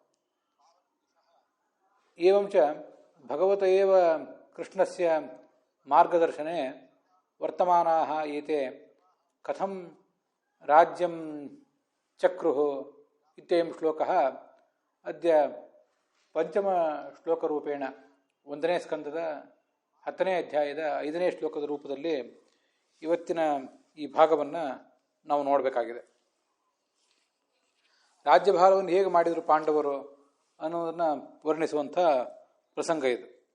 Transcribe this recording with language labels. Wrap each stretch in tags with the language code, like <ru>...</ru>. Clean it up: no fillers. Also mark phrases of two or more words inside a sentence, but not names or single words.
<sa>एवं च भगवत एव कृष्णस्य मार्गदर्शने वर्तमानाः एते कथं राज्यं चक्रुः इत्ययं श्लोकः अद्य ಪಂಚಮಶ್ಲೋಕರೂಪೇಣ</sa> <kn>1ನೇ ಸ್ಕಂದದ 10ನೇ ಅಧ್ಯಾಯದ 5ನೇ ಶ್ಲೋಕದ ರೂಪದಲ್ಲಿ ಇವತ್ತಿನ ಈ ಭಾಗವನ್ನು ನಾವು ನೋಡಬೇಕಾಗಿದೆ. ರಾಜ್ಯಭಾರವನ್ನು ಹೇಗೆ ಮಾಡಿದರು ಪಾಂಡವರು ಅನ್ನೋದನ್ನು ವರ್ಣಿಸುವಂಥ ಪ್ರಸಂಗ ಇದು.</kn>